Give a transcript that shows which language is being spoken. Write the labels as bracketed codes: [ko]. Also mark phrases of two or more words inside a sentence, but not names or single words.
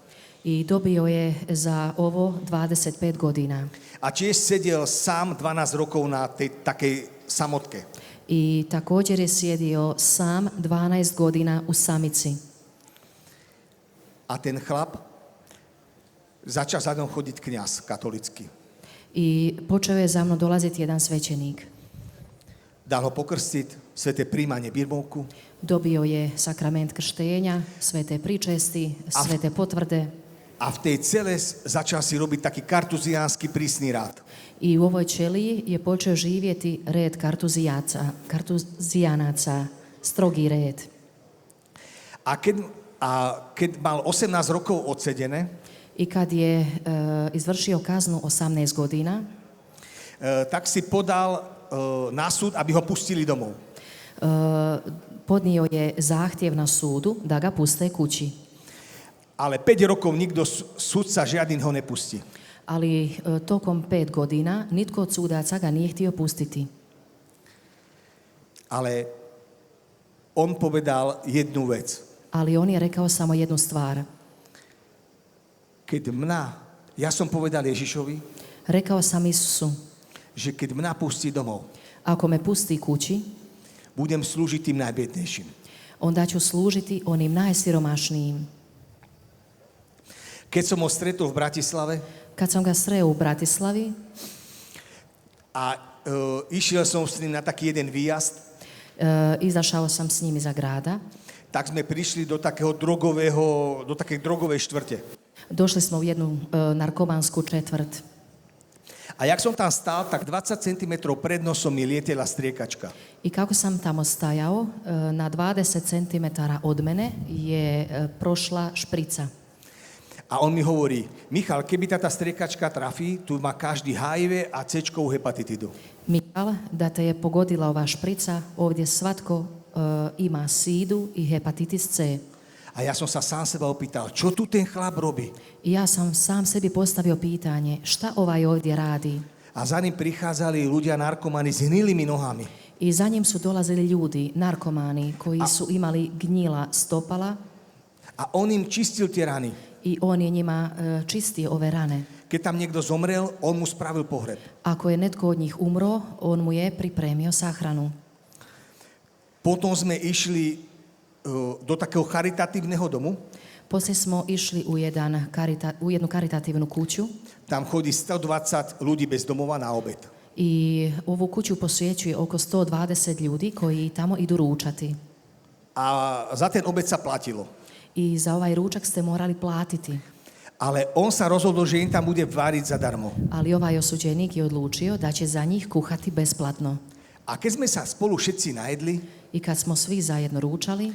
[hr] I dobio je za ovo 25 godina. [sk] A tiež sedel sám 12 rokov na tej takej samotke. [hr] I također je sjedio sam 12 godina u samici. [sk] A ten chlap začal za mnou chodiť kňaz katolický. [hr] I počeo je za mnom dolaziti jedan svećenik. [sk] Dal ho pokrstiť, sveté príjmanie birmovku. [hr] Dobio je sakrament krštenja, svete pričesti, svete potvrde. [sk] A v tej cele začal si robiť taký kartuziánsky prísny rád. [hr] I u ovoj ćeliji je počeo živjeti red kartuzijanaca, strogi red. [sk] A keď mal 18 rokov odsedené, [hr] I kad je izvršio kaznu 18 godina, [sk] tak si podal na súd, aby ho pustili domov. [hr] Podnio je zahtjev na súdu da ga puste kući. [sk] Ale 5 rokov nikto sudca žiadny ho nepustí. [hr] Ali tokom 5 godina nitko od sudaca ga nije htio pustiti. [sk] Ale on povedal jednu vec. [hr] Ali on je rekao samo jednu stvar. [sk] Ja som povedal Ježišovi, [hr] Rekao sam Isusu, [sk] že keď mňa pustí domov, [hr] ako me pusti kući, [sk] budem slúžiť tým najbiednejším. [hr] onda ću služiti onim najsiromašnijim. [sk] Keď som ho stretol v Bratislave [hr] Kad sam ga sreo u Bratislavi [sk] a išiel som s ním na taký jeden výjazd, [hr] izašao sam s njim iza grada, [sk] tak sme prišli do takej drogovej štvrte. [hr] došli smo u jednu narkomansku četvrt. [sk] A jak som tam stál, tak 20 cm pred nosom mi lietela striekačka. [hr] I kako sam tamo stajao, na 20 cm od mene je prošla šprica. [sk] A on mi hovorí, Michal, keby táta striekačka trafí, tu má každý HIV a C-čkovú hepatitidu. [hr] Michal, da te je pogodila ova šprica, ovdje svatko ima sídu i hepatitis C. [sk] A ja som sa sám seba opýtal, čo tu ten chlap robí? [hr] I ja sam sam sebi postavio pitanje, šta ovaj ovdje radi? [sk] A za ním prichádzali ľudia narkomani s hnilými nohami. [hr] I za njim su dolazili ljudi, narkomani, koji su imali gnjila stopala [sk] A on im čistil tie rany. [hr] i on je njima čistio ove rane. [sk] Keď tam niekto zomrel, on mu spravil pohreb. [hr] Ako je netko od njih umro, on mu je pripremio sahranu. [sk] Potom sme išli do takého charitatívneho domu. [hr] Poslije smo išli u jednu karitativnu kuću [sk] Tam chodí 120 ľudí bez domova na obed. [hr] i ovu kuću posjećuje oko 120 ljudi koji tamo idu ručati. [sk] A za ten obed sa platilo. [hr] I za ovaj ručak ste morali platiti. [sk] Ale on sa rozhodol, že im tam bude variť zadarmo. [hr] Ali ovaj osuđenik je odlučio da će za njih kuhati besplatno. [sk] A keď sme sa spolu všetci najedli, [hr] I kad smo svi zajedno ručali,